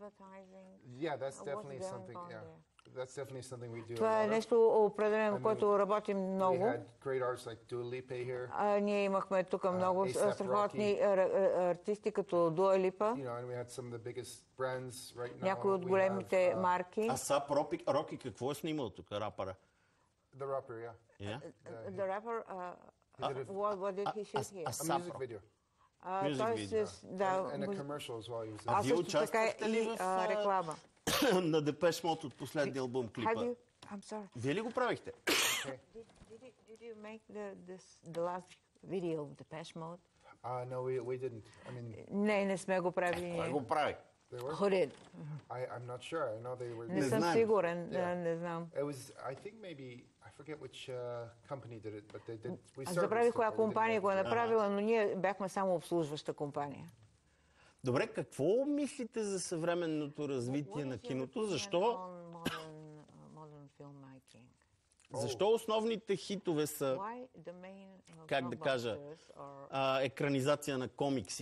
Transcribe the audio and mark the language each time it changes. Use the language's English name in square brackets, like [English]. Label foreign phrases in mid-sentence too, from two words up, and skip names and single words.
[Bulgarian] Това е нещо определено, което работим много. Ние имахме тук много страхотни артисти, като Дуа Липа. Някои от големите марки. Асап Роки какво е снимал тук, рапъра? [English] The rapper, yeah. The rapper, what did he shoot here? A music video. And a commercial as well. [Bulgarian] А вие участвахте ли в реклама? На Депеш Мод от последния албум клипа? Вие ли го правихте? [English] Did you make the last video of Depeche Mode? No, we didn't. I mean, [Bulgarian] Не сме го правили. Кой го прави? Хората. [English] I'm not sure. I know they were. [Bulgarian] Не съм сигурен, не знам. [English] It was, I think maybe, I forget which company did it, but they did. We [Bulgarian] Аз забравих коя компания го е направила, но ние бяхме само обслужваща компания. Добре, какво мислите за съвременното развитие на киното? Защо основните хитове са, как да кажа, екранизация на комикси?